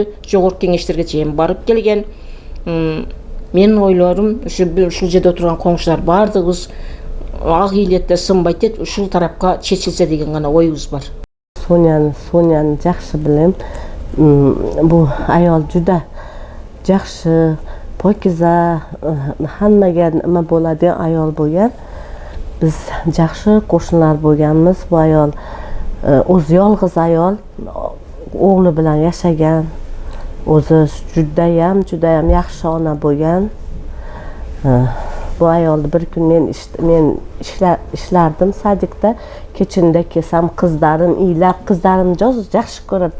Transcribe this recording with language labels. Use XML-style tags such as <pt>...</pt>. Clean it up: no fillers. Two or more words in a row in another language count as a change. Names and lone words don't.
<ky>Жогорку кеңештерге чейин барып келген. Менин ойлорум ушул жерде отурган коңшулар бардыгыбыз ак ийилетте сынбайт деп ушул тарапка чечилсе деген гана оюбуз бар. Соняны жакшы билем. Бул аял жуда жакшы, покиза, хаммага нема болот аял болгон. Биз жакшы кошуналар болгонбуз. Бул аял</ky> <uz>o'zi yolg'iz ayol, o'g'li bilan yashagan, o'zi judayam yaxshi ona bo'lgan. Bu ayolni bir kun men ishlardim sadikda, kechinda kelsam qizlarim iylab, qizlarim yaxshi ko'rardi.</uz>